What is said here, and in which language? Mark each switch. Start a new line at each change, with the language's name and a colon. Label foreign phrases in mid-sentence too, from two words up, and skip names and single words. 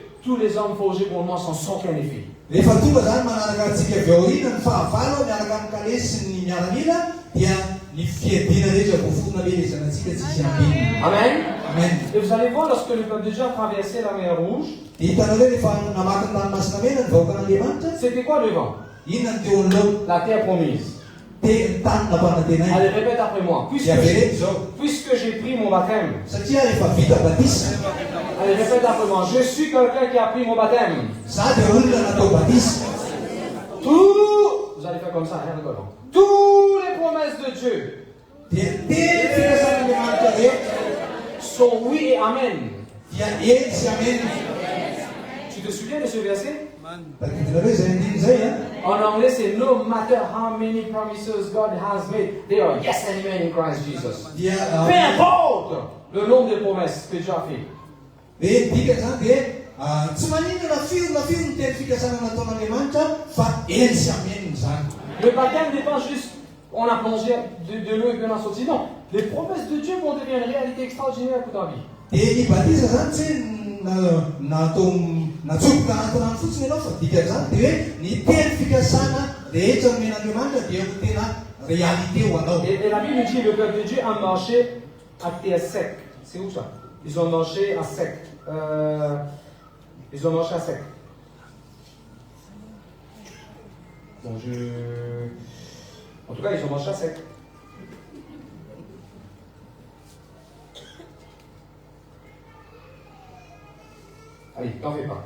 French: Tous les hommes forgés pour moi sont sans aucun effet.
Malagasy: Rehefa tonga zany manaraka antsika avy aoriana ny fahavalo miaraka amin'ny kalesy sy ny miaramila dia ny fiadina rehetra voaforona lelezanantsika tsisy ambiny. Amen. Amen.
French: Et vous allez voir, lorsque le peuple de Dieu a traversé la mer Rouge,
Malagasy: hitanao hoe rehefa namaky ny ranomasina mena ny vahoakan'Andriamanitra,
French: c'était quoi devant?
Malagasy: inona ny teo anoloana?
French: La terre promise.
Malagasy: Ny tany nampanantenainy.
French: Allez, répète après moi. Puisque j'ai pris mon baptême.
Malagasy: Satria rehefa vita batisa.
French: Allez, répète après moi. Je suis quelqu'un qui a pris mon baptême. Vous allez faire comme ça, hein, rigolo. Toutes les promesses de Dieu sont oui et amen. Tu te souviens de ce verset? En anglais, c'est
English: no matter how many promises God has made, they are yes and amen in Christ Jesus.
French: Peu importe le nombre de promesses que Dieu a fait.
Malagasy: Tsy maninona firy ny teny fikasana nataon'Andriamanitra fa eny sy amen zany.
French: Le baptême n'est pas juste on a plongé de l'eau et puis on a sorti. Non, les promesses de Dieu vont devenir une réalité extraordinaire pour ta vie.
Malagasy: Dia ny batisa zany tsy natao natsofoka anaty rano fotsiny ianao fa dikan'izany dia hoe ny teny fikasana rehetra nomen'Andriamanitra dia ho tena réalité ho anao.
French: Et la Bible dit le peuple de Dieu a marché à terre sec. C'est où ça? Ils ont marché à sec. Ils ont marché à sec. Bon, en tout cas, ils ont marché à sec. Allez, t'en fais pas.